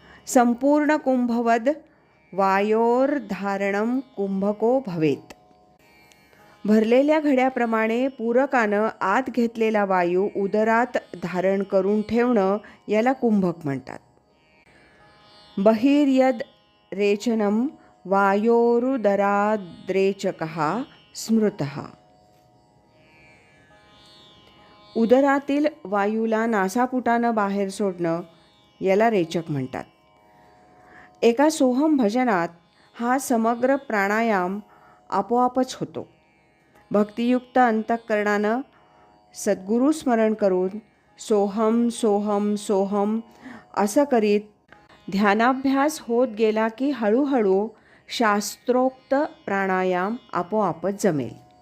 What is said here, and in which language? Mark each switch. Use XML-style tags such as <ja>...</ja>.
<sa>संपूर्ण कुंभवद वायोर्धारणं कुंभको भवेत.</sa> <mr>भरलेल्या घड्याप्रमाणे पूरकानं आत घेतलेला वायू उदरात धारण करून ठेवणं याला कुंभक म्हणतात.</mr> <sa>बहिर्यद रेचनं वायोरुदराद्रेचकः स्मृतः.</sa> <mr>उदरातील वायूला नासापुटानं बाहेर सोडणं याला रेचक म्हणतात. एका सोहम भजनात हा समग्र प्राणायाम आपोआपच होतो. भक्तियुक्त अंतःकरणानं सद्गुरू स्मरण करून सोहम सोहम सोहम असं करीत ध्यानाभ्यास होत गेला की हळूहळू शास्त्रोक्त प्राणायाम आपोआपच जमेल.</mr>